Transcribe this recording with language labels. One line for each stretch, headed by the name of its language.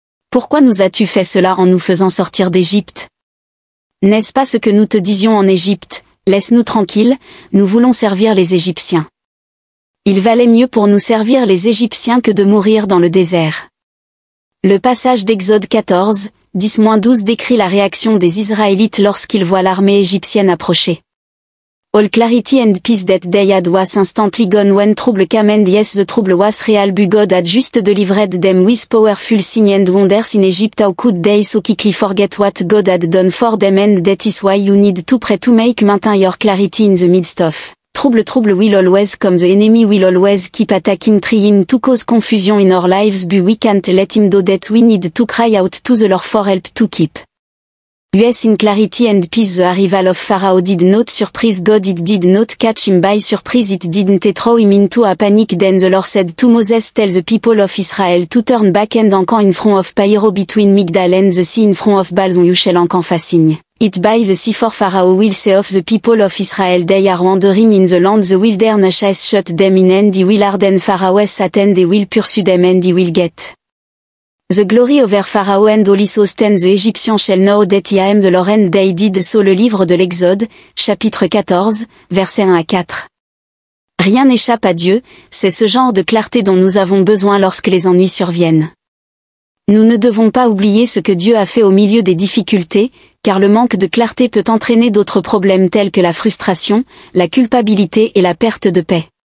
French: Pourquoi nous as-tu fait cela en nous faisant sortir d'Égypte? N'est-ce pas ce que nous te disions en Égypte, laisse-nous tranquilles, nous voulons servir les Égyptiens. Il valait mieux pour nous servir les Égyptiens que de mourir dans le désert. » Le passage d'Exode 14, 10-12 décrit la réaction des Israélites lorsqu'ils voient l'armée égyptienne approcher.
English: All clarity and peace that day had was instantly gone when trouble came and yes the trouble was real but God had just delivered them with powerful signs and wonders in Egypt. How could they so quickly forget what God had done for them, and that is why you need to pray to make maintain your clarity in the midst of trouble will always come, the enemy will always keep attacking, trying to cause confusion in our lives, but we can't let him do that. We need to cry out to the Lord for help to keep us in clarity and peace. The arrival of Pharaoh did not surprise God, it did not catch him by surprise, it didn't throw him into a panic. Then the Lord said to Moses, tell the people of Israel to turn back and encamp in front of Pyro between Migdal and the sea in front of Baal, you shall encamp facing it by the sea, for Pharaoh will say of the people of Israel, they are wandering in the land, the wilderness has shut them in, and he will harden Pharaoh's Satan, they will pursue them and he will get the glory over Pharaoh and all his host, and the Egyptians shall know that I am the Lord, and they did so.
French: Le livre de l'Exode, chapitre 14, versets 1 à 4. Rien n'échappe à Dieu, c'est ce genre de clarté dont nous avons besoin lorsque les ennuis surviennent. Nous ne devons pas oublier ce que Dieu a fait au milieu des difficultés, car le manque de clarté peut entraîner d'autres problèmes tels que la frustration, la culpabilité et la perte de paix.